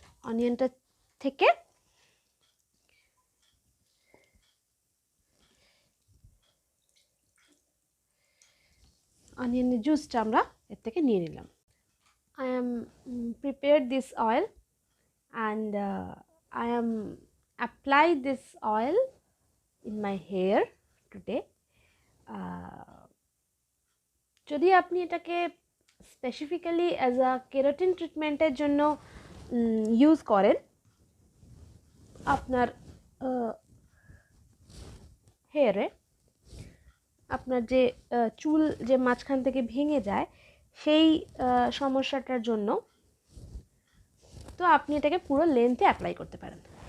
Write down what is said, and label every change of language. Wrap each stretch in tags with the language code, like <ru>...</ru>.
<bn>অনিয়নটা থেকে অনিয়নের জুসটা আমরা এর থেকে নিয়ে নিলাম।</bn> <en>I am prepared this oil and I am apply this oil in my hair today.</en> <bn>যদি আপনি এটাকে স্পেসিফিক্যালি অ্যাজ আ কেরাটিন ট্রিটমেন্টের জন্য ইউজ করেন, আপনার হেয়ারে আপনার যে চুল যে মাঝখান থেকে ভেঙে যায় সেই সমস্যাটার জন্য, তো আপনি এটাকে পুরো লেন্থে অ্যাপ্লাই করতে পারেন।</bn>